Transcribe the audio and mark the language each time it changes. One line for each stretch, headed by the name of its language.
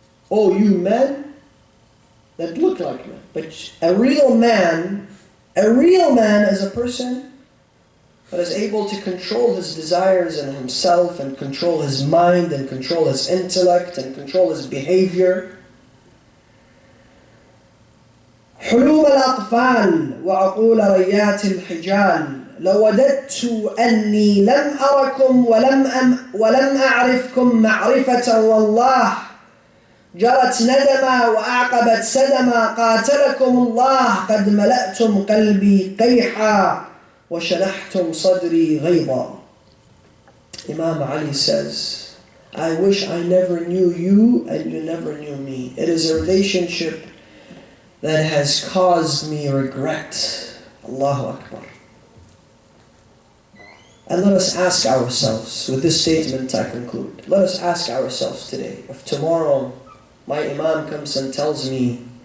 English: Oh, you men that look like men. But a real man is a person that is able to control his desires and himself and control his mind and control his intellect and control his behavior.
Arabic: حلوم الأطفال وعقول ريات الحجال لوددت أني لم أركم ولم أعرفكم معرفة والله جرت ندما وأعقبت سدما قاتلكم الله قد ملأتم قلبي قيحا وشلحتم صدري غيظا.
English: Imam Ali says, I wish I never knew you and you never knew me. It is a relationship that has caused me regret. Allahu Akbar. And let us ask ourselves, with this statement I conclude, let us ask ourselves today, if tomorrow my Imam comes and tells me